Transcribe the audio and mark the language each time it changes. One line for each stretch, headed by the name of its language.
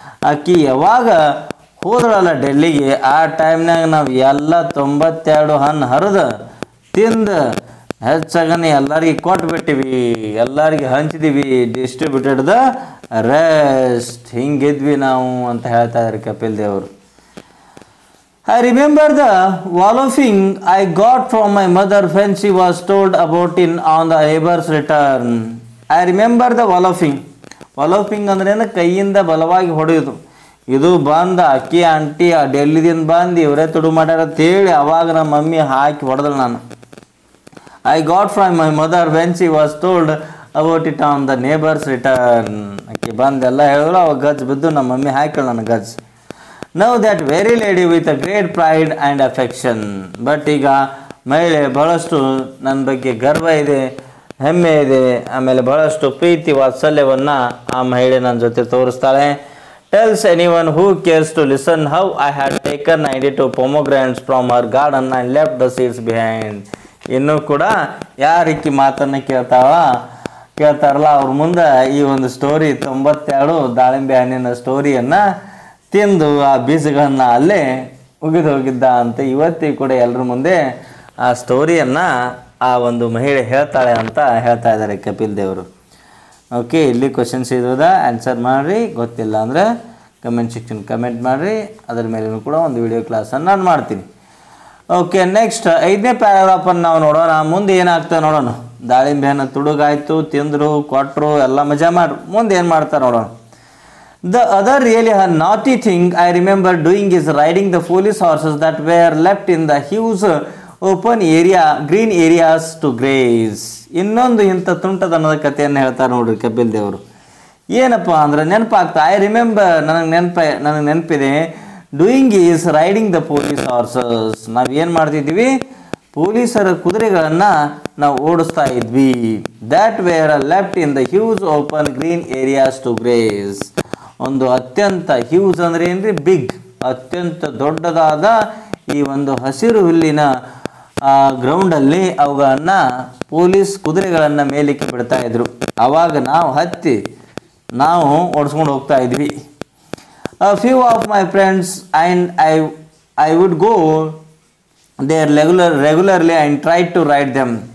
Kannada: ಆಕಿ ಯಾವಾಗ ಹೋದ್ರಲ್ಲ ಡೆಲ್ಲಿಗೆ, ಆ ಟೈಮ್ನಾಗ ನಾವು ಎಲ್ಲ 92 ಹಣ್ಣು ಹರಿದು ತಿಂದು ಹೆಚ್ಚಾಗನೆ ಎಲ್ಲರಿಗೆ ಕೊಟ್ಬಿಟ್ಟಿವಿ, ಎಲ್ಲರಿಗೆ ಹಂಚಿದೀವಿ.
English: Distributed the rest.
Kannada: ಹಿಂಗಿದ್ವಿ ನಾವು ಅಂತ ಹೇಳ್ತಾ ಇದ್ದಾರೆ ಕಪಿಲ್ ದೇವರು.
English: I remember the walloping I got from my mother when she was told about it on the neighbor's return. I remember the walloping.
Kannada: Walloping ಅಂದ್ರೇನು? ಕೈಯಿಂದ ಬಲವಾಗಿ ಹೊಡೆಯೋದು. ಇದು ಬಂದ ಅಕ್ಕಿ ಆಂಟಿ ಆ ಡೆಲ್ಲಿದಿಂದ ಬಂದು ಇವರೇ ತುಡು ಮಾಡ್ಯಾರ ಅಂತೇಳಿ ಅವಾಗ ನಮ್ಮ ಮಮ್ಮಿ ಹಾಕಿ ಹೊಡೆದಳು ನಾನು.
English: I got from my mother when she was told about it on the neighbor's return.
Kannada: ಅಕ್ಕಿ ಬಂದೆಲ್ಲ ಹೇಳಿದ್ರು, ಅವಾಗ ಗಜ್ ಬಿದ್ದು ನಮ್ಮ ಮಮ್ಮಿ ಹಾಕಿಳು ನನ್ನ ಗಜ್.
English: Now that very lady with a great pride and affection.
Kannada: But ಈಗ ಮಹಿಳೆ ಬಹಳಷ್ಟು ನನ್ನ ಬಗ್ಗೆ ಗರ್ವ ಇದೆ, ಹೆಮ್ಮೆ ಇದೆ, ಆಮೇಲೆ ಬಹಳಷ್ಟು ಪ್ರೀತಿ ವಾತ್ಸಲ್ಯವನ್ನು ಆ ಮಹಿಳೆ ನನ್ನ ಜೊತೆ ತೋರಿಸ್ತಾಳೆ.
English: Tells anyone who cares to listen how I had taken 92 pomegranates from her garden and left the seeds behind.
Kannada: ಇನ್ನೂ ಕೂಡ ಯಾರಿಕ್ಕಿ ಮಾತನ್ನು ಕೇಳ್ತಾರಲ್ಲ ಅವ್ರ ಮುಂದೆ ಈ ಒಂದು ಸ್ಟೋರಿ 92 ದಾಳಿಂಬೆ ಹಣ್ಣಿನ ಸ್ಟೋರಿಯನ್ನು ತಿಂದು ಆ ಬೀಜಗಳನ್ನು ಅಲ್ಲೇ ಉಗಿದು ಹೋಗಿದ್ದ ಅಂತ ಇವತ್ತಿಗೂ ಕೂಡ ಎಲ್ಲರ ಮುಂದೆ ಆ ಸ್ಟೋರಿಯನ್ನು ಆ ಒಂದು ಮಹಿಳೆ ಹೇಳ್ತಾಳೆ ಅಂತ ಹೇಳ್ತಾ ಇದ್ದಾರೆ ಕಪಿಲ್ ದೇವರು. ಓಕೆ, ಇಲ್ಲಿ ಕ್ವಶನ್ಸ್ ಇರೋದ ಆನ್ಸರ್ ಮಾಡಿರಿ. ಗೊತ್ತಿಲ್ಲ ಅಂದರೆ ಕಮೆಂಟ್ ಸೆಕ್ಷನ್ ಕಮೆಂಟ್ ಮಾಡಿರಿ. ಅದರ ಮೇಲೂ ಕೂಡ ಒಂದು ವಿಡಿಯೋ ಕ್ಲಾಸನ್ನು ನಾನು ಮಾಡ್ತೀನಿ. ಓಕೆ, ನೆಕ್ಸ್ಟ್ 5ನೇ ಪ್ಯಾರಾಗ್ರಾಫನ್ನು ನಾವು ನೋಡೋಣ. ಮುಂದೆ ಏನಾಗ್ತದೆ ನೋಡೋಣ. ದಾಳಿಂಬೆ ಹಣ್ಣು ತುಡುಗಾಯ್ತು, ತಿಂದರು, ಕೊಟ್ಟರು, ಎಲ್ಲ ಮಜಾ ಮಾಡ್ರು. ಮುಂದೆ ಏನು ಮಾಡ್ತಾರೆ ನೋಡೋಣ.
English: The other really naughty thing I remember doing is riding the police horses that were left in the huge open area, green areas to graze.
Kannada: ಇನ್ನೊಂದು ಇಂಥ ತುಂಟತನದ ಕಥೆಯನ್ನು ಹೇಳ್ತಾರೆ ನೋಡ್ರಿ ಕಪಿಲ್ ದೇವರು. ಏನಪ್ಪ ಅಂದ್ರೆ ನೆನಪಾಗ್ತಾ,
English: I remember,
Kannada: ನನಗೆ ನೆನಪಿದೆ,
English: Doing is riding the police horses.
Kannada: ನಾವು ಏನು ಮಾಡ್ತಿದ್ವಿ, ಪೊಲೀಸರ ಕುದುರೆಗಳನ್ನು ನಾವು ಓಡಿಸ್ತಾ ಇದ್ವಿ.
English: That were left in the huge open green areas to graze.
Kannada: ಒಂದು ಅತ್ಯಂತ ಹ್ಯೂಜ್ ಅಂದರೆ ಏನ್ರಿ, ಬಿಗ್, ಅತ್ಯಂತ ದೊಡ್ಡದಾದ ಈ ಒಂದು ಹಸಿರು ಹುಲ್ಲಿನ ಗ್ರೌಂಡಲ್ಲಿ ಅವುಗಳನ್ನು ಪೊಲೀಸ್ ಕುದುರೆಗಳನ್ನು ಮೇಲಕ್ಕೆ ಬಿಡ್ತಾ ಇದ್ರು. ಆವಾಗ ನಾವು ಹತ್ತಿ ನಾವು ಓಡಿಸ್ಕೊಂಡು ಹೋಗ್ತಾ ಇದ್ವಿ.
English: A few of my friends and I would go there regularly and try to ride them.